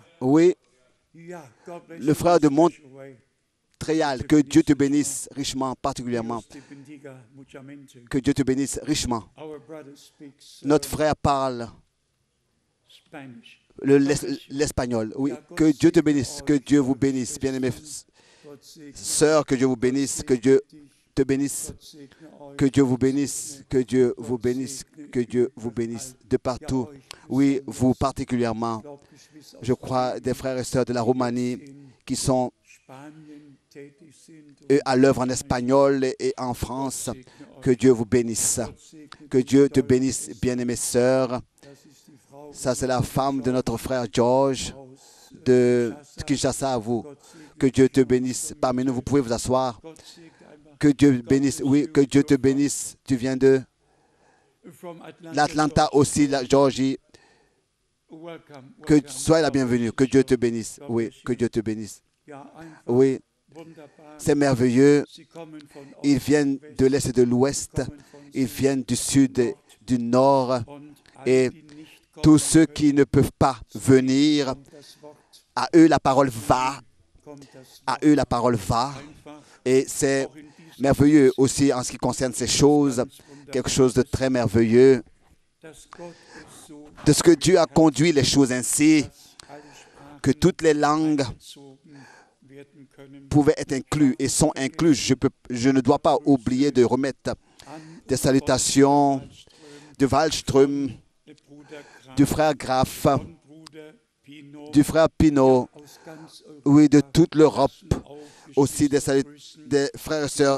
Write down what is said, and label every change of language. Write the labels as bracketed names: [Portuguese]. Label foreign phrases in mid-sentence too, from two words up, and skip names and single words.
[French] Oui, [English] Yeah. God bless [French] le [English] you [French] frère [English] in [French] de [English] a special way. [French] Montréal. Que Dieu te bénisse richement, particulièrement. [Spanish] Dios te bendiga muchamente. [French] Que Dieu te bénisse richement. [English] Our brother speaks [French] Notre frère parle [English] Spanish. [French] l'espagnol. Oui, que Dieu te bénisse. Que Dieu vous bénisse. Bien-aimés [German] Gott segne [French] sœurs, que Dieu vous bénisse. Que Dieu [German] dich. [French] te bénisse. [German] Gott segne euch. [French] Que Dieu vous bénisse, que Dieu vous bénisse, que Dieu vous bénisse de partout. Oui, vous particulièrement, [German] Glaubgeschwister [French] je [German] aus [French] crois, des frères et sœurs de la Roumanie qui sont [German] Spanien tätig sind. [French] eux, à l'œuvre en espagnol et en France. Que Dieu vous bénisse. Que Dieu te bénisse, bien-aimées sœurs. [German] Das ist die Frau [French] Ça, c'est la femme de notre frère George [German] aus [French] de Kinshasa à vous. Que Dieu te bénisse parmi nous. Vous pouvez vous asseoir. [German] Gott segne einfach [French] Que Dieu bénisse. Oui, que Dieu te bénisse. Tu viens de [English] from Atlanta. [French] l'Atlanta aussi, la Georgie. [English] Welcome. [French] Que [English] welcome. [French] sois la bienvenue. Que Dieu te bénisse. Oui, que Dieu te bénisse. [German] Ja, einfach [French] Oui, [German] wunderbar. [French] c'est merveilleux. [German] Sie kommen von [French] Ils [German] Ost, [French] viennent [German] West, [French] de l'Est et de l'Ouest. [German] kommen von [French] Ils [German] Süd [French] viennent du Sud et du Nord. [German] und [French] Et [German] alle, die nicht kommen [French] tous ceux [German] können, [French] qui ne peuvent pas venir, [German] kommt das Wort, [French] à eux la parole va. [German] kommt das [French] À [German] Wort. [French] eux la parole va. [German] Einfach [French] Et c'est [German] auch in diesem [French] merveilleux aussi en ce qui concerne ces choses. [German] ganz wunderbar, [French] Quelque chose de très merveilleux. [German] dass Gott es so [French] De ce que Dieu a conduit les choses ainsi, [German] dass alle Sprachen [French] que toutes les langues [German] einbezogen werden können. [French] pouvaient être incluses et sont incluses. Je ne dois pas oublier de remettre [German] An [French] des salutations de Wallström, du frère Graff, du frère Pinault, oui, de toute l'Europe, aussi des frères et sœurs.